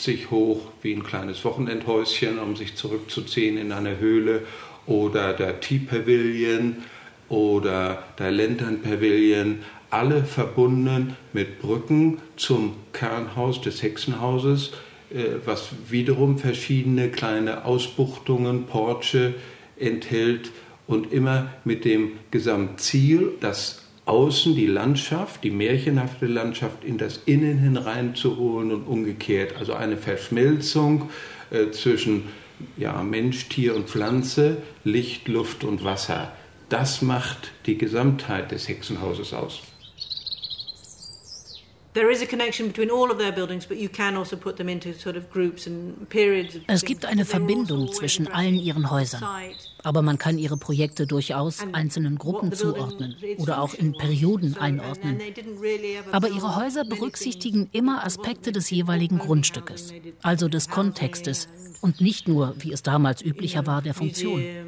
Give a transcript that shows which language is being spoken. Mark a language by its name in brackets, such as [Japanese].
[German] hoch wie ein kleines Wochenendhäuschen, um sich zurückzuziehen in eine Höhle, oder der Tee-Pavilion oder der Lantern-Pavilion, alle verbunden mit Brücken zum Kernhaus des Hexenhauses, was wiederum verschiedene kleine Ausbuchtungen, Porche enthält und immer mit dem Gesamtziel, dass außen die Landschaft, die märchenhafte Landschaft, in das Innen hineinzuholen und umgekehrt. Also eine Verschmelzung zwischen Mensch, Tier und Pflanze, Licht, Luft und Wasser. Das macht die Gesamtheit des Hexenhauses aus. [English] There is a connection between all of their buildings, but you can also put them into sort of groups and periods. [German] Es gibt eine Verbindung zwischen allen ihren Häusern, aber man kann ihre Projekte durchaus einzelnen Gruppen zuordnen oder auch in Perioden einordnen. Aber ihre Häuser berücksichtigen immer Aspekte des jeweiligen Grundstückes, also des Kontextes und nicht nur, wie es damals üblicher war, der Funktion.